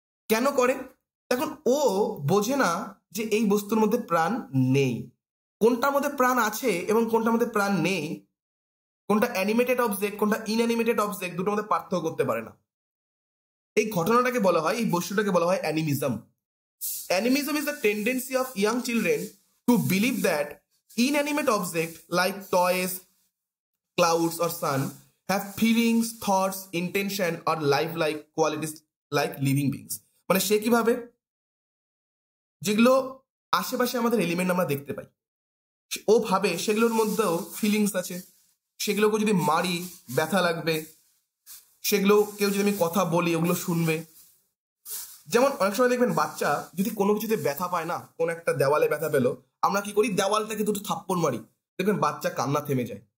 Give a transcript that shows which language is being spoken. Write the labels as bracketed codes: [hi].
[bn] কেন করে, এখন ও বোঝে না যে এই বস্তুর মধ্যে প্রাণ নেই, কোনটার মধ্যে প্রাণ আছে এবং কোনটার মধ্যে প্রাণ নেই, কোনটা অ্যানিমেটেড অবজেক্ট কোনটা ইনঅ্যানিমেটেড অবজেক্ট, দুটোর মধ্যে পার্থক্য করতে পারে না। এই ঘটনাটাকে বলা হয়, এই বস্তুটাকে বলা হয় animism. [en] Animism is the tendency of young children to believe that inanimate objects like toys, clouds, or sun have feelings, thoughts, intention, or life-like qualities like living beings. [bn] মানে সে কিভাবে, যেগুলো আশেপাশে আমাদের এলিমেন্ট আমরা দেখতে পাই, ও ভাবে সেগুলোর মধ্যেও ফিলিংস আছে, সেগুলোকে যদি মারি ব্যথা লাগবে, সেগুলো কেউ যদি আমি কথা বলি ওগুলো শুনবে। যেমন অনেক সময় দেখবেন বাচ্চা যদি কোনো কিছুতে ব্যথা পায় না, কোন একটা দেওয়ালে ব্যথা পেলো, আমরা কি করি, দেওয়ালটাকে দুটো থাপ্পড় মারি, দেখবেন বাচ্চা কান্না থেমে যায়।